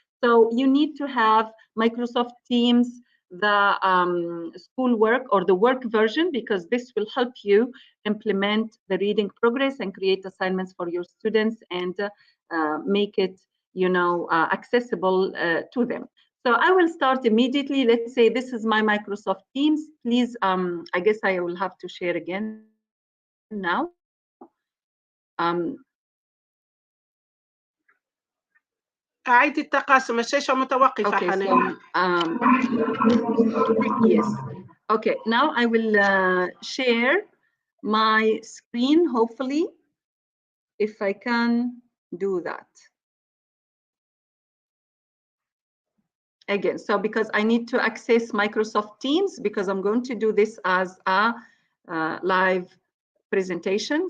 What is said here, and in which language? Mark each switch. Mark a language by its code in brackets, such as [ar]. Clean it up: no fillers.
[en] So you need to have Microsoft Teams, the school work or the work version, because this will help you implement the reading progress and create assignments for your students and make it, accessible to them. So I will start immediately. Let's say this is my Microsoft Teams. Please, I guess I will have to share again now. [ar] أعيد التقاسم، الشاشة متوقفة. [en] Okay, so, yes. Okay, now I will share my screen, hopefully, if I can do that. Again, so because I need to access Microsoft Teams, because I'm going to do this as a live presentation.